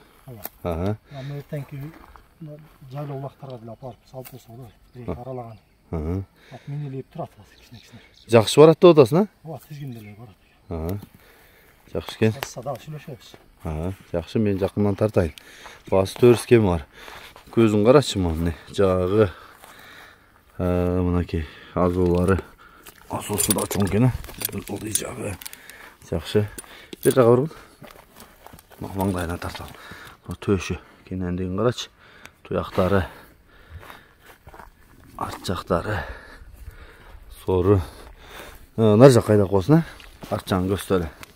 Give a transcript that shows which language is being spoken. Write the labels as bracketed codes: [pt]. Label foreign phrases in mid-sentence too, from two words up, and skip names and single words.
[ky] Аны эртеңки жайлоо улактарга деле апарып салып койсо болот. Бирок аралаган. Ат минилип турат кичине. Жакшы барат деп атасың, а? Ооба, тизгинде эле барат. Жакшы экен. Сада сүйлөшөбүз. Жакшы, мен жакындан тартайын. Баасы 400 кем бар. [kk] Көзün қарашы мына жағы. Мынакей азулары. Азусы да чоң екен. Ол жағы. Жақсы. Бер жаққа барғын. Маңдайына тарталым. Төші кенендеген қарашы. Тұяқтары. Арт жақтары. Соры. Нар жақ қайда қосын, арт жағын көстері.